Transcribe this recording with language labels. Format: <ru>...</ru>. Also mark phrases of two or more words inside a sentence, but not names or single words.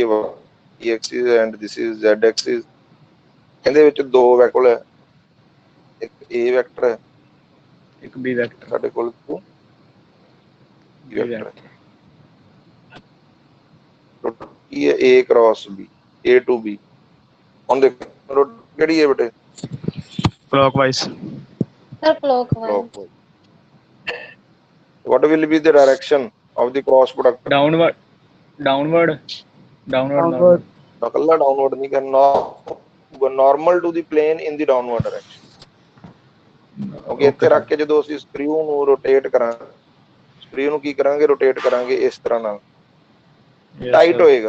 <pa>y</pa> <en>axis and this is z axis.</en> <pa>ਇਹਦੇ ਵਿੱਚ ਦੋ ਵੈਕਟਰ ਹੈ, ਇੱਕ a ਵੈਕਟਰ ਹੈ, ਇੱਕ b ਵੈਕਟਰ। ਸਾਡੇ ਕੋਲ b ਵੈਕਟਰ ਕੀ ਹੈ?</pa> <en>a cross b, a to b।</en> <pa>ਹੁਣ ਦੇਖੋ ਕਿਹੜੀ ਹੈ ਬੇਟੇ? ਕਲੌਕਵਾਈਜ਼।</pa> <en>sir clockwise. What will be the direction of the cross product?</en> <pa>ਡਾਊਨਵਰਡ</pa> <en>Downward.</en> <pa>ਕੱਲਾ ਡਾਊਨਵਰਡ ਨਹੀਂ ਕਰਨਾ,</pa> <en>normal to the plane in the downward direction.</en> <pa>ਕਿਉਂਕਿ ਇੱਥੇ ਰੱਖ ਕੇ ਜਦੋਂ ਅਸੀਂ ਸਕਰੂ ਨੂੰ ਰੋਟੇਟ ਕਰਾਂਗੇ, ਸਕਰੂ ਨੂੰ ਕੀ ਕਰਾਂਗੇ? ਰੋਟੇਟ ਕਰਾਂਗੇ ਇਸ ਤਰ੍ਹਾਂ ਨਾਲ, ਟਾਈਟ ਹੋਏਗਾ।</pa>